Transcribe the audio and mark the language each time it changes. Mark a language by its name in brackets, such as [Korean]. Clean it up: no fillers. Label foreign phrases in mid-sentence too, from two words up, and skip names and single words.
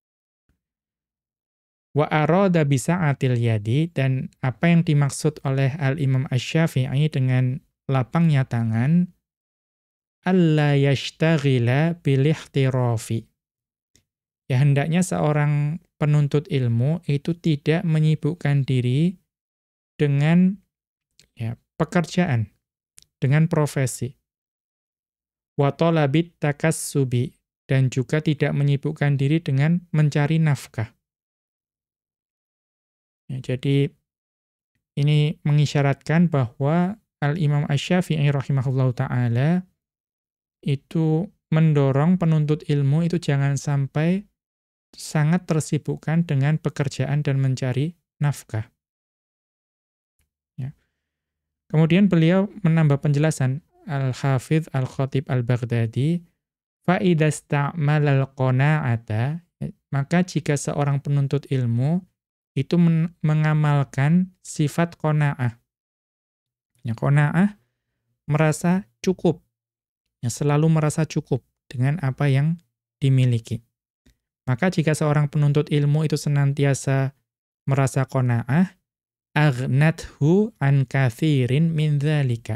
[Arabic] وأراد بسعة اليد, [Indonesian] dan apa yang dimaksud oleh Al-Imam Asy-Syafi'i dengan lapangnya tangan, [Arabic] ألا يشتغل بالاحتراف. [Indonesian] Ya, hendaknya seorang penuntut ilmu itu tidak menyibukkan diri dengan ya, pekerjaan, dengan profesi. [Arabic] وطلب التكسب, [Indonesian] dan juga tidak menyibukkan diri dengan mencari nafkah. Ya, jadi ini mengisyaratkan bahwa Al-Imam Asy-Syafi'i [Arabic] رحمه الله تعالى [Indonesian] itu mendorong penuntut ilmu itu jangan sampai sangat tersibukkan dengan pekerjaan dan mencari nafkah. Ya. Kemudian beliau menambah penjelasan, [Arabic] Al-Hafidh Al-Khatib Al-Baghdadi, فَإِذَا اسْتَعْمَلَ الْقَنَاعَةَ, [Indonesian] maka jika seorang penuntut ilmu itu mengamalkan sifat qanaah. Ya, qanaah merasa cukup. Ya, selalu merasa cukup dengan apa yang dimiliki. Maka jika seorang penuntut ilmu itu senantiasa merasa qanaah, [Arabic] أغنته عن كثير من ذلك.